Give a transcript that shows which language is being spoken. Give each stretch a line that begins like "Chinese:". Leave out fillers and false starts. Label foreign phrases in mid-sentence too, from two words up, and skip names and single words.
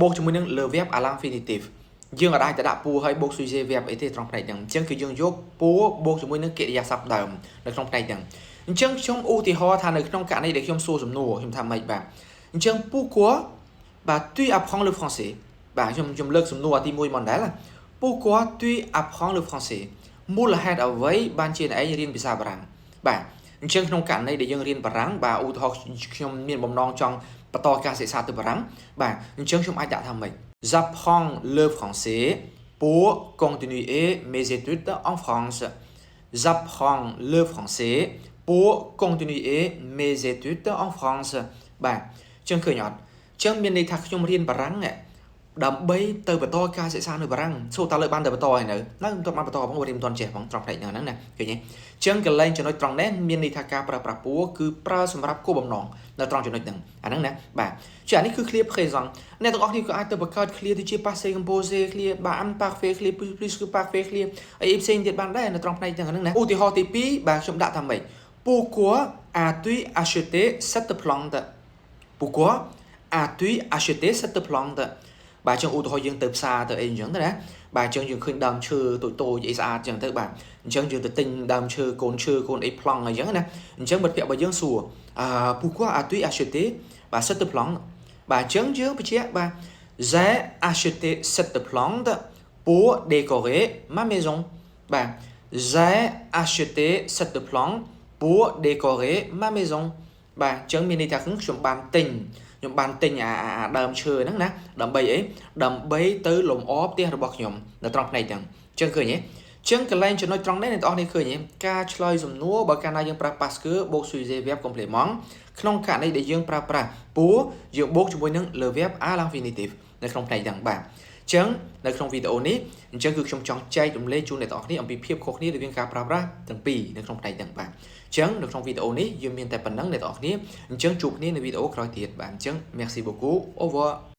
Khmer: កជាមួយនឹង
French: le verbe à l'infinitif
Khmer: យើងអាចទៅដាក់ pour ហើយបូក
French: sujet verb
Khmer: អីទេត្រង់ផ្នែកហ្នឹងអញ្ចឹងគឺយើងយក pour បូកជាមួយនឹងកិរិយាសព្ទដើមនៅក្នុងផ្នែកហ្នឹងអញ្ចឹងខ្ញុំឧទាហរណ៍ថានៅក្នុងករណីដែលខ្ញុំសួរសំណួរខ្ញុំថាម៉េចបាទអញ្ចឹង pourquoi បាទ
French: tu apprends le français
Khmer: បាទខ្ញុំលើកសំណួរទី1មកដែរ
French: pourquoi tu apprends le français
Khmer: មូលហេតុអ្វីបានជាអ្នកឯងរៀនភាសាបារាំងបាទអញ្ចឹងក្នុងករណីដែលយើងរៀនបារាំងបាទឧទាហរណ៍ខ្ញុំមានបំណងចង់បន្តការសិក្សាទៅបារាំងបាទ អញ្ចឹងខ្ញុំអាចដាក់ថាម៉េច
French: j'apprends le français pour continuer mes études en France j'apprends le français pour continuer mes études en France
Khmer: បាទអញ្ចឹងឃើញអត់អញ្ចឹងមានន័យថាខ្ញុំរៀនបារាំងដើម្បីទៅបន្តការសិក្សានៅបារាំងសួរតើលើបានទៅបន្តហើយនៅមិនទាន់បានបន្តផងរៀនមិនទាន់ចេះផងត្រង់ផ្នែកហ្នឹងណាឃើញទេអញ្ចឹងកន្លែងចំណុចត្រង់នេះមានន័យថាការប្រើប្រាស់ pour គឺប្រើសម្រាប់គោលបំណង នៅត្រង់ចំណុចហ្នឹងអាហ្នឹងណាបាទជាអានេះគឺ clear présent អ្នកទាំងអស់គ្នាក៏អាចទៅបង្កើត clear ទៅជា
French: passé composé
Khmer: clear បាទ imparfait clear plus គឺ parfait clear អីផ្សេងទៀតបានដែរនៅត្រង់ផ្នែកហ្នឹងណាឧទាហរណ៍ទី2បាទខ្ញុំដាក់ថាម៉េច
French: pourquoi as-tu acheté cette plante pourquoi as-tu acheté cette plante
Khmer: បាទអញ្ចឹងឧទាហរណ៍យើង ទៅផ្សារទៅអីអញ្ចឹងទៅណាបាទអញ្ចឹងយើងឃើញដើមឈើតូចៗអីស្អាតអញ្ចឹងទៅបាទអញ្ចឹងយើងទៅទិញដើមឈើកូនអីប្លង់អីអញ្ចឹងណាអញ្ចឹងមិត្តភក្តិរបស់យើងសួរ
French: pourquoi as-tu acheté
Khmer: បាទ
French: cette plante
Khmer: បាទអញ្ចឹងយើង បញ្ជាក់បាទ
French: j'ai acheté cette plante pour décorer ma maison
Khmer: បាទ
French: j'ai acheté cette plante pour décorer ma maison
Khmer: បាទអញ្ចឹងមានន័យថាខ្ញុំបានទិញអាដើមឈើហ្នឹងណា ដើម្បីអីដើម្បីទៅលម្អផ្ទះរបស់ខ្ញុំនៅត្រង់ផ្នែកហ្នឹងអញ្ចឹងឃើញទេអញ្ចឹងកន្លែងចំណុចត្រង់នេះអ្នកនរនេះឃើញទេ ការឆ្លើយសំណួរបើកាលណាយើងប្រើ
French: parce que
Khmer: បូក
French: sujet verb complément
Khmer: ក្នុងករណីដែលយើងប្រើប្រាស់ pour យើងបូកជាមួយនឹង
French: le verbe à l'infinitif
Khmer: នៅក្នុងផ្នែកហ្នឹងបាទអញ្ចឹងនៅក្នុងវីដេអូនេះអញ្ចឹងគឺខ្ញុំចង់ចែករំលែកជូនអ្នកនរគ្នាអំពីភាពខុសគ្នារវាងការប្រើប្រាស់ទាំងពីរនៅក្នុងផ្នែកហ្នឹងបាទអញ្ចឹងនៅក្នុងវីដេអូនេះយើងមានតែប៉ុណ្្នឹងអ្នកនរគ្នាអញ្ចឹងជួបគ្នានៅវីដេអូក្រោយទៀតបាទអញ្ចឹង
French: merci beaucoup au revoir